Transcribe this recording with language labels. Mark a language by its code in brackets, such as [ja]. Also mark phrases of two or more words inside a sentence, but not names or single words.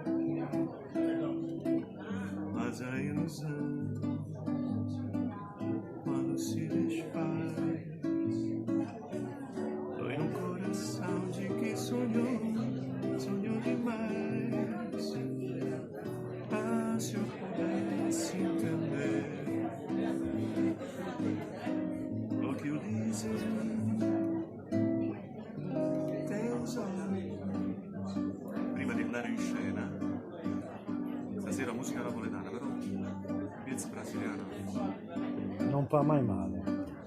[pt] Mas a ilusão, quando se desfaz, dói no coração de quem sonhou demais. Ah, se eu pudesse entender o que eu disse, teus olhos. [it] Prima di andare in scena, stasera musica napoletana, però pezzo brasiliano non fa mai male.